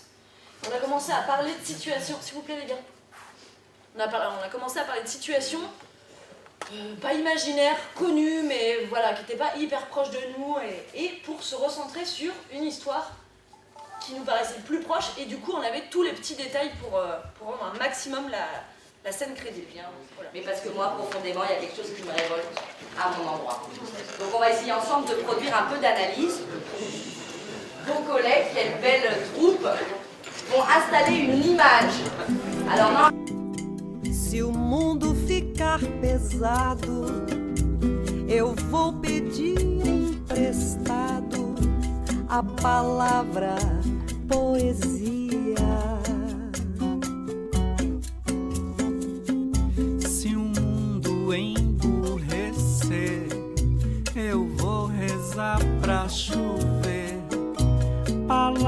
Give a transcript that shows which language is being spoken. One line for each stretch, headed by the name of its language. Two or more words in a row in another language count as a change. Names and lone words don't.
French: On a commencé à parler de situations, s'il vous plaît les gars. On a commencé à parler de situations, pas imaginaires, connues, mais voilà, qui n'étaient pas hyper proches de nous, et pour se recentrer sur une histoire qui nous paraissait plus proche, et du coup on avait tous les petits détails pour rendre un maximum la scène crédible. Voilà. Mais parce que moi, profondément, il y a quelque chose qui me révolte à mon endroit. Donc on va essayer ensemble de produire un peu d'analyse. Vos collègues, quelle belle troupe, vont installer une image. Alors non.
Portuguese: Se o mundo ficar pesado, eu vou pedir emprestado a palavra poesia. Se o mundo emburrecer, eu vou rezar pra chover.